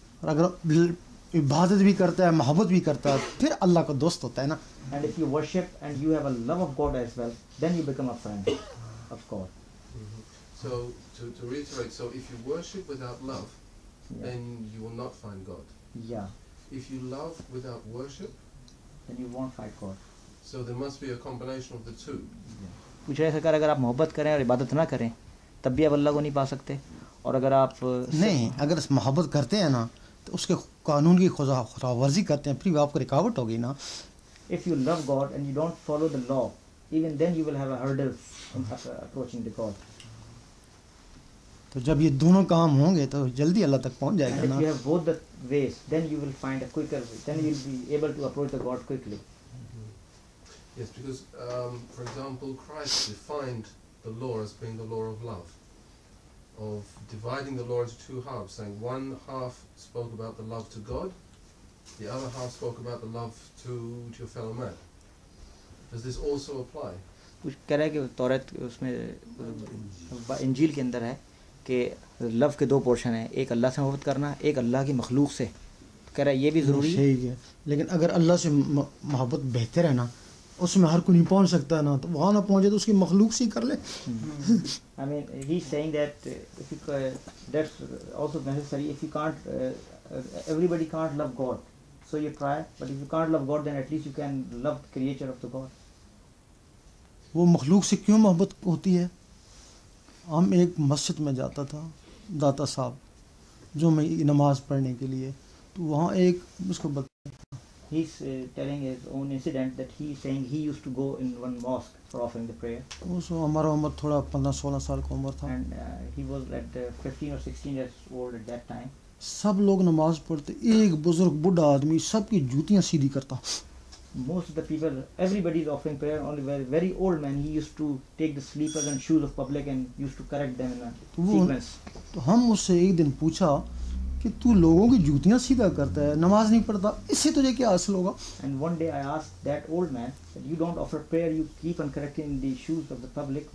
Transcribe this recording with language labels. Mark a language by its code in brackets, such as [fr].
[hi] और अगर इबादत भी करता है मोहब्बत भी करता है फिर अल्लाह का दोस्त होता है ना। [en] And if you worship and you have a love of God as well, then you become a friend of God. So to reiterate, so if you worship without love, Yeah. then you will not find God. Yeah. If you love without worship, Then you won't find God. so there must be a combination of the two. [hi] पूछ रहे सरकार, अगर आप मोहब्बत करें और इबादत ना करें तब भी आप अल्लाह को नहीं पा सकते, और अगर आप नहीं, अगर मोहब्बत करते हैं ना तो उसके कानून की खुदावर्जी करते हैं फिर भी आपको रुकावट होगी ना। [en] if you love God and you don't follow the law, even then you will have a hurdle in approaching the God. [hi] तो जब ये दोनों काम होंगे तो जल्दी अल्लाह तक पहुंच जाएगा [en] And if [hi] ना। [en] you have both the ways, then you will find a quicker way. Then you will be able to approach the God quickly. Yes, because for example, Christ defined the law as being the law of love, of dividing the law into two halves, saying one half spoke about the love to God, the other half spoke about the love to your fellow man. Does this also apply? [hi] कुछ कह रहा है कि तौरात उसमें इंजील के अंदर है कि लव के दो पोर्शन हैं, एक अल्लाह से मोहब्बत करना, एक अल्लाह की मखलूक से। तो कह रहा है ये भी ज़रूरी है। सही है, लेकिन अगर अल्लाह से मोहब्बत बेहतर है ना, उसमें हर कोई नहीं पहुंच सकता ना, तो वहाँ ना पहुंचे तो उसकी मखलूक से ही कर ले। [en] I mean, he's saying that if you, that's also necessary. If you can't, everybody can't love God, so you try. But if you can't love God, then at least you can love the creator of the God. [hi] वो मखलूक से क्यों मोहब्बत होती है? हम एक मस्जिद में जाता था दाता साहब, जो मैं नमाज पढ़ने के लिए, तो वहाँ एक उसको [en] He's telling his own incident that he's saying he used to go in one mosque for offering the prayer. [hi] उस हमारा उम्र थोड़ा 15-16 साल का उम्र था, [en] And he was at 15 or 16 years old at that time. [hi] सब लोग नमाज पढ़ते, एक बुजुर्ग बूढ़ा आदमी सबकी जूतियाँ सीधी करता। [en] Most of the people, everybody is offering prayer. Only very old man, he used to take the sleepers and shoes of public and used to correct them in a sequence. [hi] तो हम उससे एक दिन पूछा कि तू लोगों की जूतियाँ सीधा करता है, नमाज नहीं पढ़ता, इससे तुझे क्या हासिल होगा? [en] And one day I asked that old man that you don't offer prayer, you keep on correcting the shoes of the public.